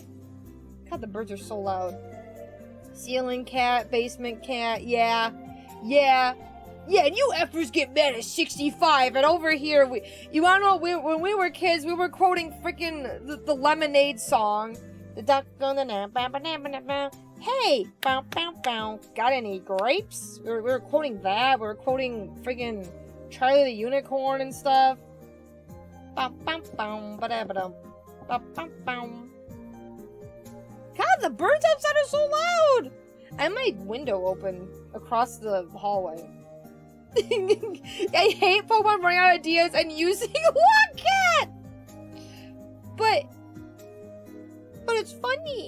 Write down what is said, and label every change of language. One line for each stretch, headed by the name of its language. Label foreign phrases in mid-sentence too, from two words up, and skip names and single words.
English: God, the birds are so loud. Ceiling cat, basement cat, yeah, and you effers get mad at 65, and over here, you wanna know, when we were kids, we were quoting freaking the Lemonade song. The duck on the hey, bow, bow, bow. Got any grapes? We were quoting that. We were quoting freaking Charlie the Unicorn and stuff. Bow, bow, bow, ba-da-ba-dum. Bow, bow, bow. God, the birds outside are so loud! I have my window open across the hallway. I hate Pokemon running out of ideas and using Longcat! But it's funny.